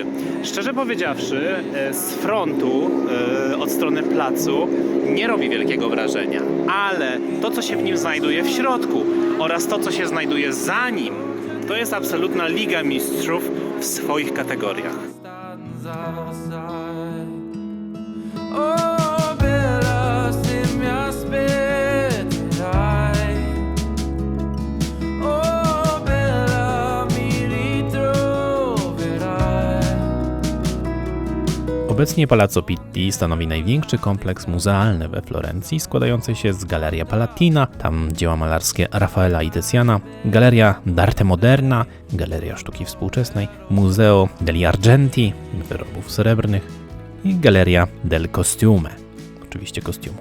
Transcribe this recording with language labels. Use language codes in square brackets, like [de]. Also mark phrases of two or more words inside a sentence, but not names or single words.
[pl] Szczerze powiedziawszy, z frontu, od strony placu, nie robi wielkiego wrażenia, ale to, co się w nim znajduje w środku oraz to, co się znajduje za nim, to jest absolutna Liga Mistrzów w swoich kategoriach. [it] Oh, bella, se mi aspetterai. Oh, bella, mi ritroverai. [pl] Obecnie Palazzo Pitti stanowi największy kompleks muzealny we Florencji, składający się z Galeria Palatina, tam dzieła malarskie Raffaella i Tiziana, Galeria d'Arte Moderna, Galeria Sztuki Współczesnej, Museo degli Argenti, wyrobów srebrnych i Galeria del Costume, oczywiście kostiumów.